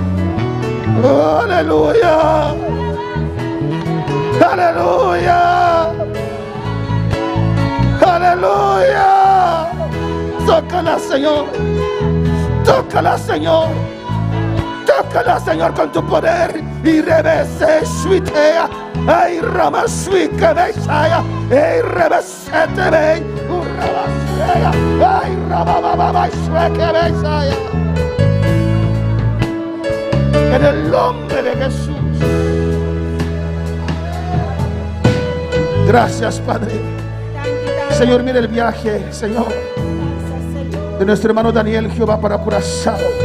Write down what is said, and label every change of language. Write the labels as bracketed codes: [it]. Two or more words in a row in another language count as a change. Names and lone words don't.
[es] Oh, aleluya. Aleluya. Aleluya. Tócala, Señor. Tócala, Señor. Tócala, Señor, con tu poder. Y revese suitea. Ay, rama suica besaya. Ay, revesete ve. Ay, rama baba suica besaya. En el nombre de Jesús. Gracias, Padre. Señor, mira el viaje, Señor, de nuestro hermano Daniel, Jehová, para Curazao.